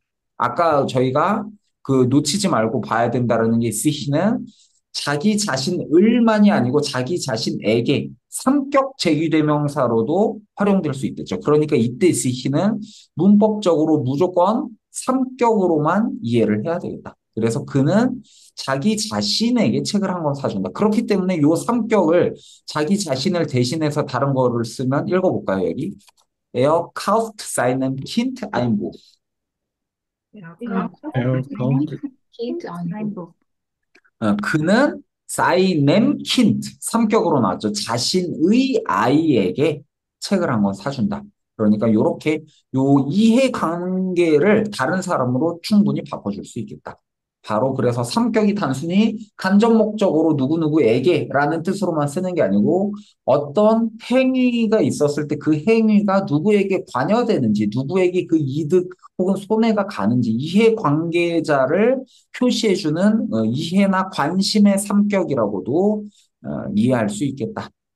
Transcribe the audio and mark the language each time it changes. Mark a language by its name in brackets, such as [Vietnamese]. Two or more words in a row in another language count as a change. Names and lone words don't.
[Korean] 아까 저희가 그 놓치지 말고 봐야 된다는 게 시히는 자기 자신을만이 아니고 자기 자신에게 삼격 제기대명사로도 활용될 수 있겠죠. 그러니까 이때 시히는 문법적으로 무조건 삼격으로만 이해를 해야 되겠다. 그래서 그는 자기 자신에게 책을 한 권 사준다. 그렇기 때문에 이 삼격을 자기 자신을 대신해서 다른 거를 쓰면 읽어볼까요, 여기? [German] Er kauft seinem Kind ein Buch. Er kauft [Korean] Kind 아니고 [German] 그는 seinem Kind, [Korean] 삼격으로 나왔죠. 자신의 아이에게 책을 한 권 사준다. 그러니까 이렇게 요 이해 관계를 다른 사람으로 충분히 바꿔줄 수 있겠다. 바로 그래서 삼격이 단순히 간접 목적으로 누구누구에게라는 뜻으로만 쓰는 게 아니고 어떤 행위가 있었을 때 그 행위가 누구에게 관여되는지, 누구에게 그 이득 혹은 손해가 가는지 이해 관계자를 표시해주는 이해나 관심의 삼격이라고도 이해할 수 있겠다.